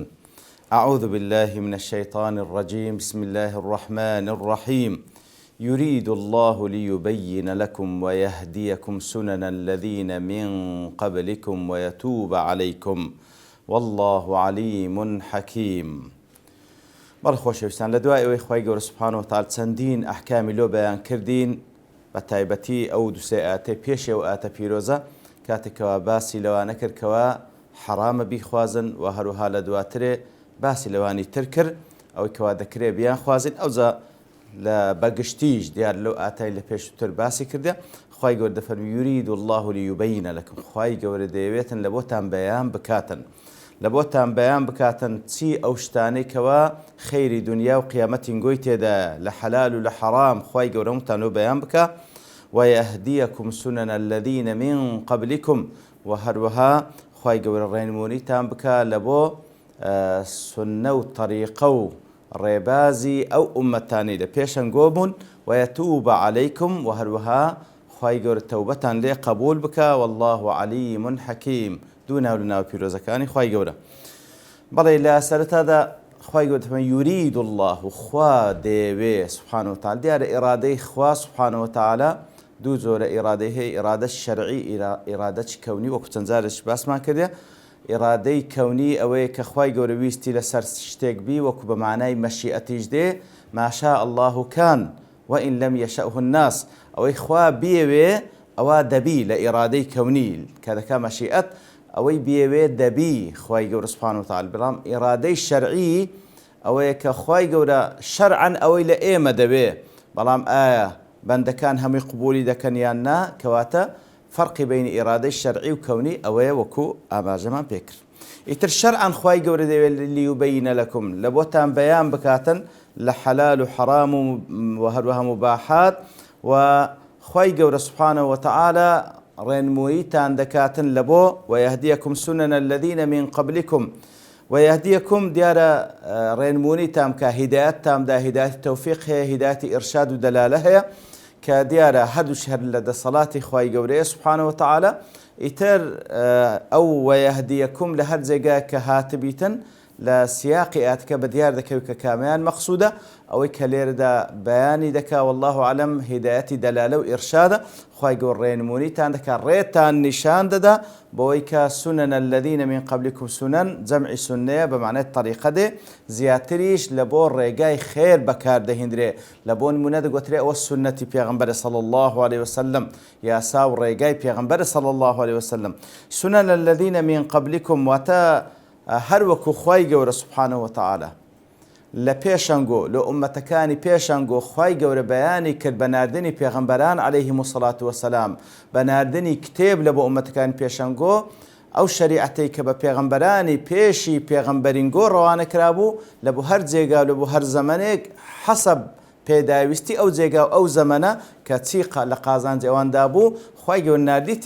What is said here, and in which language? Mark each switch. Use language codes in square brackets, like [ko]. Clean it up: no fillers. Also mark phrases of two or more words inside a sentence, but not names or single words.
[ar] أعوذ بالله من الشيطان الرجيم. بسم الله الرحمن الرحيم. يريد الله ليبين لكم ويهديكم سنن الذين من قبلكم ويتوب عليكم والله عليم حكيم. [ckb] بەڵخۆشەویستان لە دوای ئەوەی خوای گەورە [ar] سوبحانەوە وتعالا [ckb] چەندین ئەحکامی لۆ بەیان کردین بە تایبەتی ئەو دووسێ ئاتێ پێشێ و ئاتە پیرۆزە کاتێکەوە باسی لەوانە کرد کەوە حرامە بیخوازن و هەروەها لە دواترێ باسی لەوانی تر کرد ئەوەی کەوا دەکرێ بیان خوازن ئەوجا لە بەگشتیش دیار لەو ئاتای لە پێشتر باسی کردە خوای گەورە دەفەرمێ [ar] یورید الله لیوبین لەکم [ckb] خوای گەورە دەیەوێتن لە بۆتان بەیان بکاتن لە بۆتان بەیان بکاتن چی ئەو شتانەی کەوا خەیری دنیا و قیامەتی گۆی تێدا لە حەلال و لە حەرام خوای گەورە هەمووتان لۆ بەیان بکا [ar] ويهديكم سنن الذين من قبلكم [ckb] و هەروەها خوای گەورە ڕێنمونیتان بکا لە بۆ سنە و طریقە و ڕێبازی ئەو ئومەتانی لە پێشەنگۆ بوون [ar] ويتوب عليكم [ckb] و هەروەها خوای گەورە تەوبەتان لێ قبول بکا [ar] والله عليم حكيم. [ckb] دوو ناو لە ناو پیرۆزەکانی خوای گەورە. بەڵێ لە سەرەتادا خوای گەورە دەفەرمێ [ar] یورید الله [ckb] و خوا دەیەوێ [ar] سوبحانەهو وتعالا. [ckb] دیارە ئیرادەی خوا سوبحانەهو وتعالا دوو جۆرە ئیرادەی هەیە، ئیرادە شەرعی، ئیرادەی کەونی وەکو چەند جارێک باسمان کردێ. ئیرادەی کەونی ئەوەیە کە خوای گەورە ویستی لەسەر شتێک بی وەکو بە معنای مەشیئەتیش دێ [ar] ما شاء الله كان وإن لم يشأه الناس. [ckb] ئەوەی خوا بیەوێ ئەوە دەبی لە ئیرادەی کەونی کە دەکا مەشیئەت ئەوەی بیەوێ دەبی خوای گەورە [ar] سوبحانەهو وتعالا. [ckb] بەڵام ئیرادەی شەرعی ئەوەیە کە خوای گەورە شەرعەن ئەوەی لە ئێمە دەبێ بەڵام ئایا بەندەکان هەمووی قبولی دەکەن یان نا، کەواتە فەرقی بینی ئیرادەی شەرعی و کەونی ئەوەیە وەکو ئاماژەمان پێکرد. ئیتر شەرعەن خوای گەورە دەوێت [ar] لیوبەینە لەکم [ckb] لە بۆتان بەیان بکاتن لە حەلال و حەرام و هەروەها مباحات و خوای گەورە [ar] سوبحانەهو وتعالا [ckb] ڕێنموویتان دەکاتن لە بۆ [ar] ويهديكم سنن الذين من قبلكم. [ckb] ويهديكم دیارە ڕێنموونیتان کە هیدایەتتاندا هیدایەتی تەوفیق هەیە، هیدایەتی ئیرشاد و دەلالە هەیە کە دیارە هەردووش هەر لە دەسەڵاتی خوای گەورەیە [ar] سوبحانەهو وتعالا. [ckb] ئیتر ئەو ويهديكم لە هەر جێگایە کە هاتبیتن لە سیاقی ئاتکە بە دیار دەکەوێت کە کامیان مەقسوودە ئەوەی کە لێرەدا بەیانی دەکا [ar] والله عەلەم [ckb] هیدایەتی دەلالە و ئیرشادە. خوای گەورە ڕێنموونیتان دەکا، ڕێتان نیشان دەدا بۆەوەی کە [ar] سنن الذين من قبلكم [ckb] سنن جەمعی سنەیە بە معنای طریقە دێ زیاتریش لە بۆ ڕێگای خێر بەکاردەهێنرێ. لە بۆ نمونە دەگوترێ ئەوە سنەتی پێغەمبەرە [ar] صلی الله عليه وسلم، [ckb] یاسا و ڕێگای پێغەمبەرە [ar] صلی الله عليه وسلم. سنن الذين من قبلكم [ckb] واتە هەر وەکو خوای گەورە [ar] سوبحانەهو وتعالا [ckb] لە پێشەنگۆ لە ئومەتەکانی پێشەنگۆ خوای گەورە بەیانی کرد بە ناردنی پێغەمبەران [ar] عەلەیهیمو سەڵات وەسەلام، [ckb] بە ناردنی کتێب لە بۆ ئومەتەکانی پێشەنگۆ ئەو شەریعەتەی کە بە پێغەمبەرانی پێشی پێغەمبەرینگۆ ڕەوانە کرابوو لە بۆ هەر جێگا لە بۆ هەر زەمانێک حەسەب پێداویستی ئەو جێگا و ئەو زەمانە کە چی لە قازانجی ئەواندا بوو خوای گەورە ناردیتی.